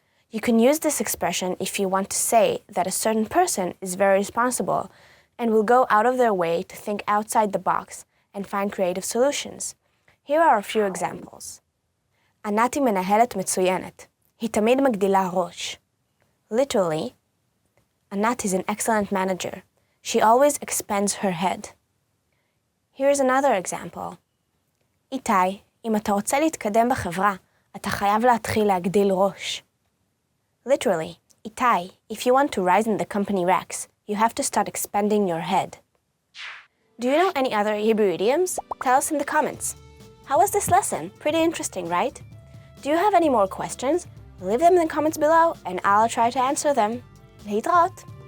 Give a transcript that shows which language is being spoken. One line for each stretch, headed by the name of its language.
English: You can use this expression if you want to say that a certain person is very responsible and will go out of their way to think outside the box and find creative solutions. Here are a few examples.
Hebrew: ענת היא מנהלת מצוינת. היא תמיד מגדילה ראש.
English: Literally, Anat is an excellent manager. She always expends her head. Here's another example.
Hebrew: איתי, אם אתה רוצה להתקדם בחברה, אתה חייב להתחיל להגדיל ראש.
English: Literally, Itai, if you want to rise in the company ranks, you have to start expanding your head. Do you know any other Hebrew idioms? Tell us in the comments. How was this lesson? Pretty interesting, right? Do you have any more questions? Leave them in the comments below and I'll try to answer them.
Hebrew: להתראות!